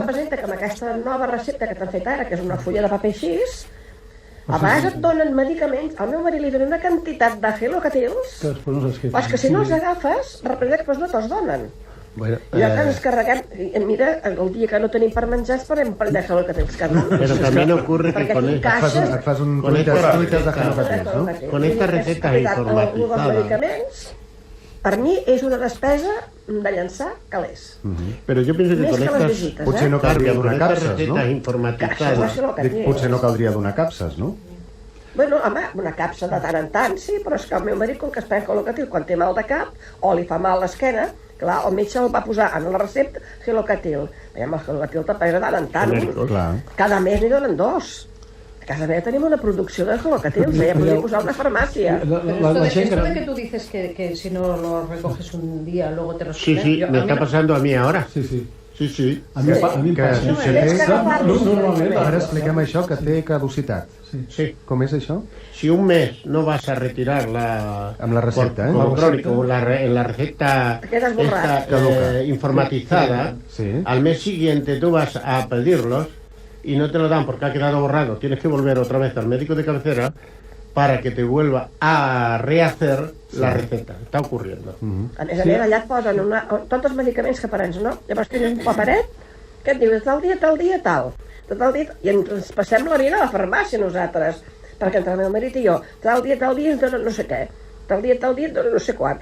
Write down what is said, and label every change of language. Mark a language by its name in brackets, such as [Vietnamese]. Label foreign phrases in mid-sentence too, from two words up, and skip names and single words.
[Catalan] representa que amb aquesta nova recepta que t'han fet ara, que és una fulla de paper així, a vegades et donen medicaments, al meu marit li donen una quantitat de Helocatils, Que després no saps què però és que si no els agafes, representa que després no te'ls donen. [Spanish] Bueno, [Catalan] I ja que ens carreguem, mira, el dia que no tenim per menjar, esperem per de Helocatils cada un. [Spanish] pero también ocurre que [Catalan] Perquè [Spanish] con, [Catalan] tinc caixes... Et fas un [Spanish] Con [Catalan] tuit [Spanish] esta [Catalan] de [Spanish] receta, [Catalan] Helocatils, no? [Spanish] Con esta receta [Catalan] Els [Spanish] informatizada. [Catalan] medicaments, per mi, és una despesa de llançar calés. [Spanish] Pero yo pienso que [Catalan] Més [Spanish] con [Catalan] que les [Spanish] estas, [Catalan] visites, Potser no caldria [Spanish] con [Catalan] donar [Spanish] estas [Catalan] capses, no? [Spanish] recetas [Catalan] Caixes de [Spanish] informatizadas, [Catalan] Dic, Helocatils. potser no caldria donar capses, no? Bueno, home, una capsa de tant en tant, sí, però és que el meu marit, com que es pren Helocatils quan té mal de cap o li fa mal l'esquena, clar, el metge el va posar en la recepta Helocatil. Veiem, el Helocatil te pesa de tant en tant. Clar. Cada mes n'hi donen 2. A casa meva tenim una producció de Helocatils, ja podria posar una farmàcia. [Spanish] Pero [Catalan] La [Spanish] esto [Catalan] gent [Spanish] de [Catalan] gran... [Spanish] que tú dices que si no lo recoges un día, luego te lo sí, suben, sí, yo- me a mí está no- pasando a mí ahora. Sí, sí. Sí, sí. [Catalan] A mi, a mi em Que passa. si Tens té... que agafar-los. Normalment, Ara expliquem això, que té caducitat. Sí. Com és això? Si un mes no vas a retirar la... Amb la recepta, [Spanish] como [Catalan] La [Spanish] crónico, en la receta Te quedas borrado. [Catalan] Caduca. [Spanish] informatizada, Sí. al mes siguiente tú vas a pedirlos y no te lo dan porque ha quedado borrado. Tienes que volver otra vez al médico de cabecera para que te vuelva a rehacer la receta. Està ocurriendo. [Catalan] A més, allà et posen tots els medicaments que prens, no? Llavors tens un paperet que et diu tal dia, tal dia, tal. Tal dia, i ens passem la vida a la farmàcia nosaltres, perquè entre el meu marit i jo, tal dia, ens donen no sé què, tal dia, ens donen no sé quant.